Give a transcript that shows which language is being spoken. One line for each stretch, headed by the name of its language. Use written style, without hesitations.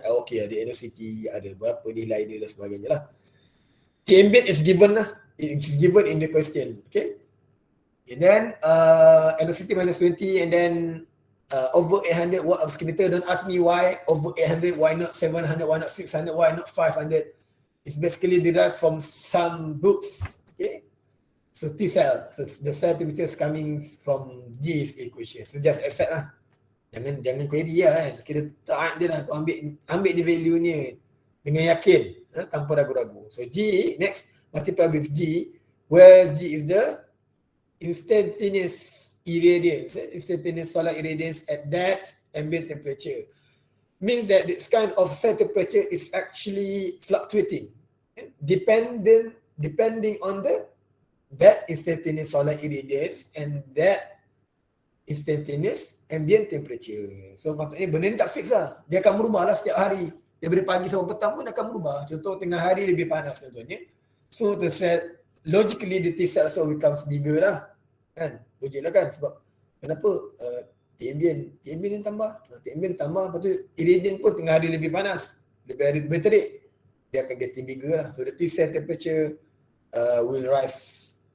Malay: Okay, ada NOCT, ada berapa nilai dia dan sebagainya lah.
English: T ambient is given lah. It is given in the question. Okay. And then NOCT minus 20 and then over 800 watt of skin meter. Don't ask me why over 800, why not 700, why not 600, why not 500. It's basically derived from some books. Okay. So T cell, so the cell temperature is coming from this equation. So just accept lah.
Malay: Jangan query lah kan. Kita tak dia lah, ambil di value ni dengan yakin, tanpa ragu-ragu.
English: So G, next, multiply with G, where G is the instantaneous irradiance, instantaneous solar irradiance at that ambient temperature. Means that this kind of cell temperature is actually fluctuating, depending on that instantaneous solar irradiance and that instantaneous ambient temperature.
Malay: So maksudnya benda ni tak fix lah. Dia akan berubah lah setiap hari. Daripada pagi sampai petang pun akan berubah. Contoh tengah hari lebih panas contohnya.
English: So the cell, logically the T cell also becomes bigger lah.
Malay: Kan? Logik lah kan. Sebab kenapa? T ambient ni tambah. T ambient tambah. Lepas tu irradiant pun tengah hari lebih panas. Lebih terik. Dia akan
English: getting bigger
Malay: lah.
English: So the T cell temperature will rise.